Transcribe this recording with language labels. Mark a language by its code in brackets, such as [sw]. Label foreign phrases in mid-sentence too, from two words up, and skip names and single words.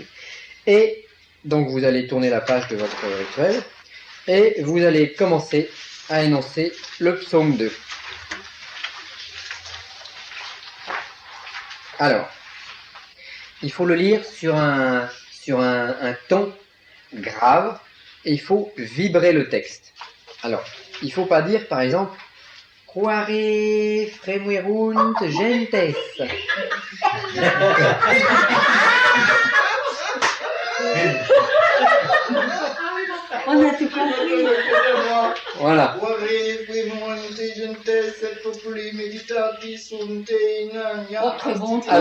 [fr] Et donc vous allez tourner la page de votre rituel et vous allez commencer à énoncer le psaume 2. Alors, il faut le lire sur un ton grave et il faut vibrer le texte. Alors, il ne faut pas dire par exemple [la] Quare fremuerunt gentes. [fr] On a tout compris. Voilà. Autre bon temps,